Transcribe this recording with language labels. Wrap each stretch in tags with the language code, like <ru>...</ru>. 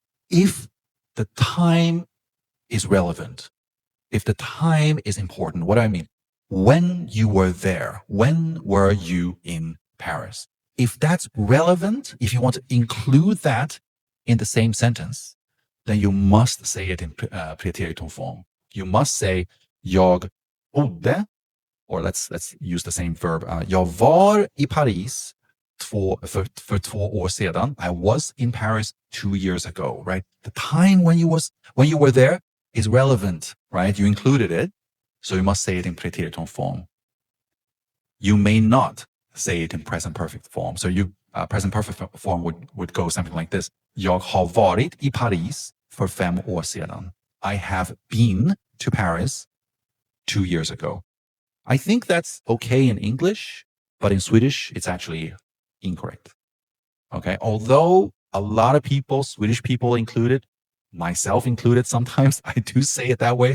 <en>If the time is relevant, if the time is important, what do I mean? When you were there, when were you in Paris? If that's relevant, if you want to include that in the same sentence, then you must say it in preteritum form. You must say</en> <sv>jag bodde,</sv> <en>or let's use the same verb.</en> <sv>Jag var i Paris för 2 år sedan.</sv> <en>I was in Paris 2 years ago, right? The time when you were there is relevant, right? You included it, so you must say it in preteritum form. You may not say it in present perfect form. So present perfect form would go something like this.</en> <sv>Jag har varit i Paris för 5 år sedan.</sv> <en>I have been to Paris 2 years ago. I think that's okay in English, but in Swedish, it's actually incorrect. Okay. Although a lot of people, Swedish people included, myself included, sometimes I do say it that way.</en>